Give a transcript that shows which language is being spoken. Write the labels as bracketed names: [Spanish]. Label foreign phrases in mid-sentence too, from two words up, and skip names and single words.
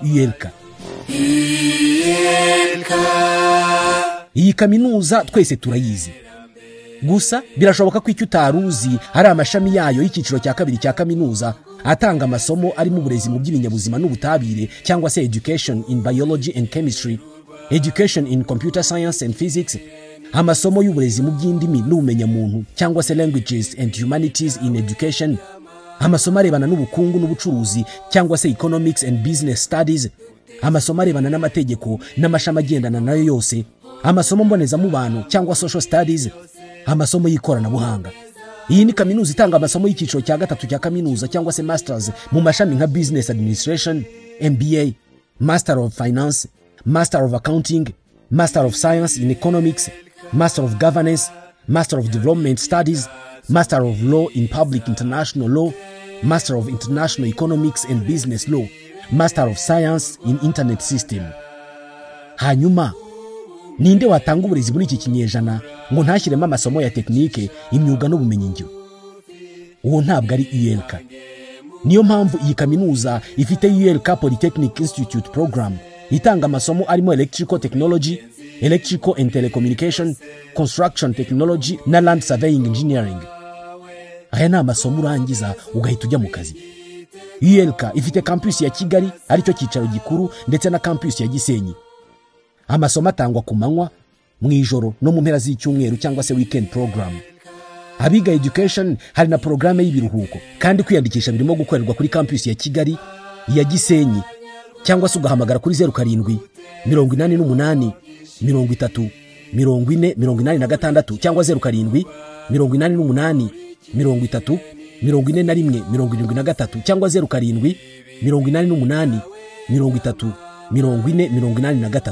[Kinyarwanda] ULK. Iyi kaminuza twese turayizi, gusa birashoboka ko icyo utaruzi hari amashami yayo y'icyiciro cya kabiri cya kaminuza atanga amasomo arimo uburezi mu by'ibinyabuzima n'ubutabire, cyangwa se [English] education in biology and chemistry, education in computer science and physics, [Kinyarwanda] amasomo y'uburezi mu by'indimi n'ubumenyamuntu, cyangwa se [English] languages and humanities in education, [Kinyarwanda] amasomo arebana n'ubukungu n'ubucuruzi, cyangwa se [English] economics and business studies, [Kinyarwanda] amasomo arebana n'amategeko n'amashami agendana nayo yose, amasomo mbonezamubano cyangwa [English] social studies, [Kinyarwanda] amasomo y'ikoranabuhanga. Iyi ni kaminuza itanga amasomo y'icyiciro cya gatatu cya kaminuza, cyangwa se masters mu mashami nka [English] business administration, MBA, master of finance, master of accounting, master of science in economics, master of governance, master of development studies, master of law in public international law, master of international economics and business law, master of science in internet system. [Kinyarwanda] Hanyuma ninde watanga uburezi muri iki kinyejana ngo ntashyiremo amasomo ya tekinike, imyuga n'ubumenyingiro? Uwo ntabwo ari ULK. Niyo mpamvu iyi kaminuza ifite ULK Polytechnic Institute program itanga amasomo arimo [English] electrical technology, electrical and telecommunication, construction technology [Kinyarwanda] na [English] land surveying engineering. [Kinyarwanda] Aya ni amasomo urangiza ugahita ujya mu kazi. ULK ifite campus ya Kigali aricyo cyicaro gikuru, ndetse na campus ya Gisenyi. Amasomo atangwa ku manywa, mu ijoro no mu mpera z'icyumweru, cyangwa se [English] weekend program. [Kinyarwanda] Abiga education hari na programme y'ibiruhuko, kandi kwiyandikisha birimo gukorerwa kuri campus ya Kigali, ya Gisenyi, cyangwa se ugahamagara kuri 07 88 30 40 86, cyangwa 07 88 30 41 73, cyangwa 07 88 30 40 83.